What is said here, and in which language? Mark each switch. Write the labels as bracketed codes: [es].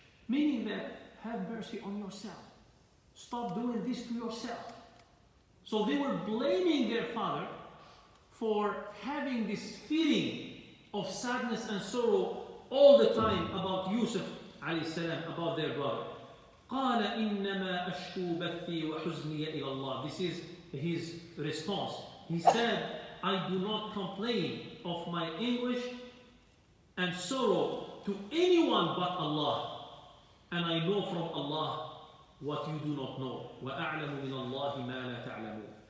[en] Meaning that, have mercy on yourself. Stop doing this to yourself. So they were blaming their father for having this feeling of sadness and sorrow all the time about Yusuf alayhi salam, about their brother. [ar] قال إنما أشكو بثي وحزني إلى الله. [en] This is his response. He said, I do not complain of my anguish and sorrow to anyone but Allah. And I know from Allah what you do not know. [ar] وَأَعْلَمُ مِنَ اللَّهِ مَا لَا تَعْلَمُونَ.